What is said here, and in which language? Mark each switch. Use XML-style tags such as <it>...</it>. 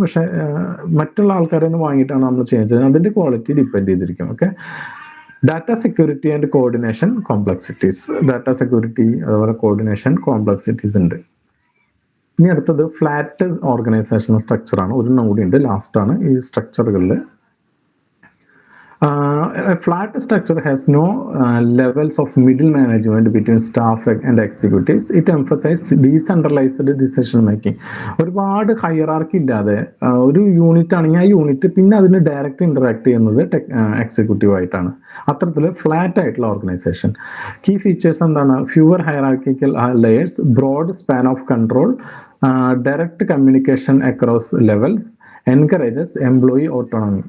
<ml>പക്ഷെ മറ്റുള്ള ആൾക്കാരെ നിന്ന് വാങ്ങിയിട്ടാണ് നമ്മൾ ചെയ്യുന്നത്, അതിന്റെ ക്വാളിറ്റി ഡിപ്പെൻഡ് ചെയ്തിരിക്കും.</ml> <en>Okay, data security and coordination complexities.</en> <ml>Data security അതുപോലെ കോർഡിനേഷൻ കോംപ്ലക്സിറ്റീസ് ഉണ്ട്. ഇനി അടുത്തത് ഫ്ലാറ്റ് ഓർഗനൈസേഷൻ സ്ട്രക്ചർ ആണ്. ഒരു കൂടി ഉണ്ട്, ലാസ്റ്റ് ആണ് ഈ സ്ട്രക്ചറുകളിൽ.</ml> <en>A flat structure has no levels of middle management between staff and executives. It emphasizes decentralized decision making.</en> <ml>ഒരുപാട് ഹൈറാർക്കി ഇല്ലാതെ ഒരു യൂണിറ്റ് ആണെങ്കിൽ ആ യൂണിറ്റ് പിന്നെ അതിന് ഡയറക്റ്റ് ഇന്ററാക്ട് ചെയ്യുന്നത് എക്സിക്യൂട്ടീവ് ആയിട്ടാണ്. അത്തരത്തിൽ ഫ്ലാറ്റ് ആയിട്ടുള്ള ഓർഗനൈസേഷൻ. കീ ഫീച്ചേഴ്സ് എന്താണ്?</ml> <en>Fewer hierarchical layers, broad span of control, direct communication across levels, encourages employee autonomy.</en>